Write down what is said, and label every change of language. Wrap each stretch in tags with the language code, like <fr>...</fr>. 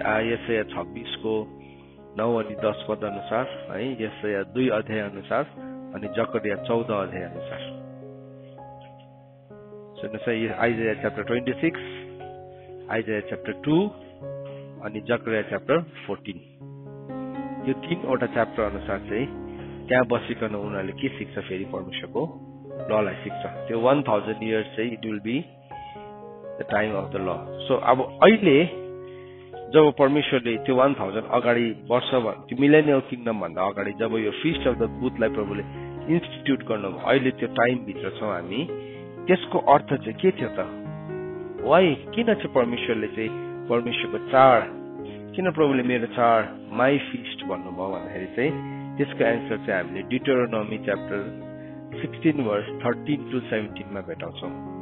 <ne>यशाया 26 को 9 अनि 10 पद अनुसार है, यशाया 2 अध्याय अनुसार अनि जकरिया 14 अध्याय अनुसार। सुन्नुहोस् है, आइजाया च्याप्टर 26, आइजाया च्याप्टर 2 अनि जकरिया च्याप्टर 14, यो 3वटा च्याप्टर अनुसार चाहिँ त्यहाँ बसिकन उनीहरूले के सिक्छ, फेरि परमेश्वरको ललाई सिक्छ।</ne> <en>त्यो 1000 इयर्स चाहिँ it will be the time of the law.</en> <ne>So अब अहिले जब परमेश्वरले त्यो 1000 अगाडि वर्ष, त्यो मिलेनियल किङडम भन्दा अगाडि जब यो फिस्ट अफ द बुथलाई प्रभुले इन्स्टिट्युट गर्नुभयो, अहिले त्यो टाइमभित्र छौँ हामी। त्यसको अर्थ चाहिँ के थियो त? वाइ किन चाहिँ परमेश्वरले चाहिँ परमेश्वरको चाड, किन प्रभुले मेरो चाड माई फिस्ट भन्नुभयो भन्दाखेरि चाहिँ त्यसको एन्सर चाहिँ हामीले डिटोरोनोमी च्याप्टर 16 वर्स 13 to 17 मा भेटाउँछौँ।</ne>